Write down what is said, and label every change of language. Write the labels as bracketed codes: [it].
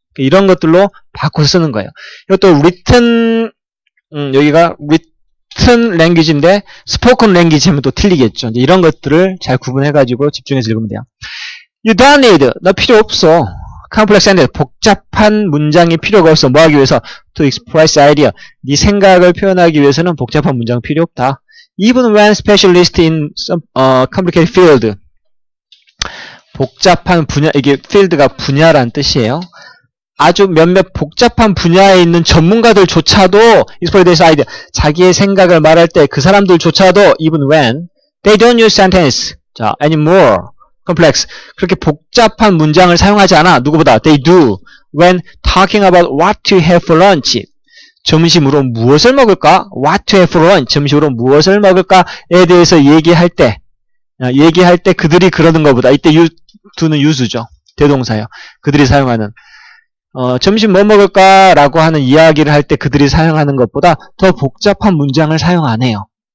[ko] 이런 것들로 바꿔서 쓰는 거예요. 이것도 written 여기가 written language인데 spoken language 하면 또 틀리겠죠. 이제 이런 것들을 잘 구분해가지고 집중해서 읽으면 돼요. [en] You don't need, [ko] 너 필요 없어. [en] complex sentence, [ko] 복잡한 문장이 필요가 없어. 뭐 하기 위해서? [en] to express idea, [ko] 네 생각을 표현하기 위해서는 복잡한 문장 필요 없다. [en] Even when specialist in some complicated field, [ko] 복잡한 분야, 이게 field가 분야란 뜻이에요. 아주 몇몇 복잡한 분야에 있는 전문가들조차도 [en] express idea, [ko] 자기의 생각을 말할 때 그 사람들조차도 [en] even when they don't use sentence, [ko] 자, [en] anymore complex, [ko] 그렇게 복잡한 문장을 사용하지 않아. 누구보다 [en] they do when talking about what to have for lunch, [ko] 점심으로 무엇을 먹을까? [en] what to have for lunch, [ko] 점심으로 무엇을 먹을까에 대해서 얘기할 때 그들이 그러는 것보다, 이때 do는 use죠. 대동사예요. 그들이 사용하는 점심 뭐 먹을까? 라고 하는 이야기를 할 때 그들이 사용하는 것보다 더 복잡한 문장을 사용 안 해요.